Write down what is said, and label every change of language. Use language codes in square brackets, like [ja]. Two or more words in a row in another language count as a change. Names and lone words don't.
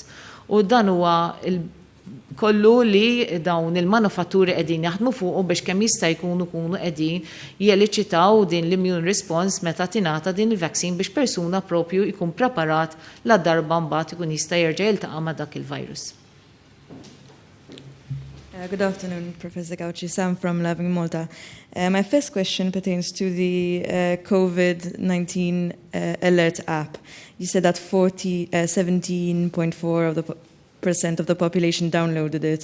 [mt] U dan huwa kollu li dawn il-manufatturi qegħdin jaħdmu fuq biex kemm jista' jkunu qegħdin jeliċitaw din l- [en] immune response [mt] meta tingħata din il-vaccine biex persuna propju jkun preparat la darba mbagħad ikun jista' jerġa' jiltaqa' ma' dak il-virus. [en] Good afternoon, Professor Gauci. Sam from Loving Malta. My first question pertains to the COVID-19 alert app. You said that 17.4% of the population downloaded it.